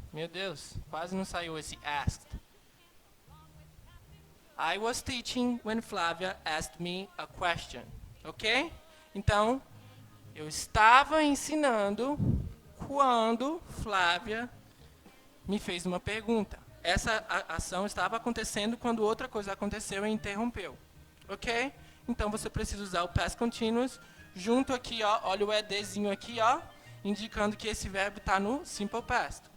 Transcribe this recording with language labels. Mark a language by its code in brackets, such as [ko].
[pt] Meu Deus, quase não saiu esse asked. [en] I was teaching when Flávia asked me a question. Ok? [pt] Então, eu estava ensinando quando Flávia me fez uma pergunta. Essa ação estava acontecendo quando outra coisa aconteceu e interrompeu. Ok? Então, você precisa usar o past continuous junto aqui, ó, olha o edzinho aqui, ó, indicando que esse verbo está no simple past.